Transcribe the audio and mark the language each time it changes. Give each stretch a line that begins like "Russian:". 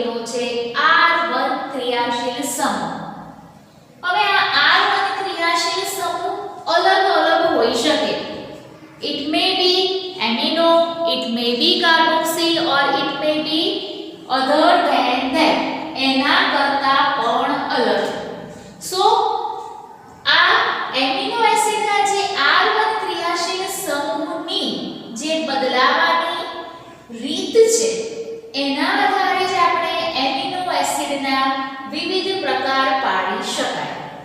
Gujarati: છે R1 ક્રિયાશીલ સમૂહ. હવે આ R1 ક્રિયાશીલ સમૂહ અલગ અલગ હોઈ શકે.
English: It may be amino, it may be carboxyl or it may be other than that.
Gujarati: એના કરતા પણ અલગ. સો આ એમિનો એસિડના જે R1 ક્રિયાશીલ સમૂહની જે બદલાવાની રીત છે એના આધારે જ આપણે એમિનો એસિડના વિવિધ પ્રકાર પાડી શકાય.